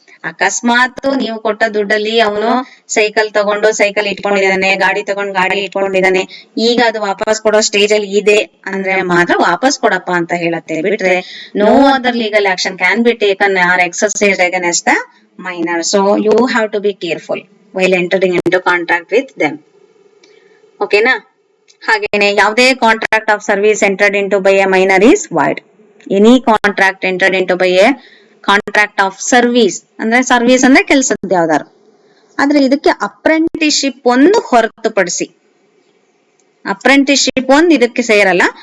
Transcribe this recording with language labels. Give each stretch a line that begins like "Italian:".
Kannada: ಅಕಸ್ಮಾತ್ ನೀವು ಕೊಟ್ಟ ದುಡ್ಡಲ್ಲಿ ಅವನು ಸೈಕಲ್ ತಗೊಂಡು ಸೈಕಲ್ ಇಟ್ಕೊಂಡಿದ್ದಾನೆ, ಗಾಡಿ ತಗೊಂಡು ಗಾಡಿ ಇಟ್ಕೊಂಡಿದ್ದಾನೆ, ಈಗ ಅದು ವಾಪಸ್ ಕೊಡೋ ಸ್ಟೇಜ್ ಅಲ್ಲಿ ಇದೆ ಅಂದ್ರೆ ಮಾತ್ರ ವಾಪಸ್ ಕೊಡಪ್ಪ ಅಂತ ಹೇಳತ್ತೆ. ಬಿಟ್ರೆ
English: No other legal action can be taken or exercised against the minor. So you have to be careful while entering into contract with them.
Kannada: ಓಕೆನಾ?
English: ಹಾಗೇನೆ ಯಾವುದೇ contract of service entered into by a minor is void. Any contract entered into by a contract of service
Kannada: ಅಂದ್ರೆ service ಅಂದ್ರೆ ಕೆಲಸದ ಯಾವ್ದಾರು, ಆದ್ರೆ ಇದಕ್ಕೆ apprenticeship ಒಂದು ಹೊರತುಪಡಿಸಿ, ಅಪ್ರೆಂಟಿಸ್ಶಿಪ್ ಒಂದು ಇದಕ್ಕೆ ಸೇರಲ್ಲ.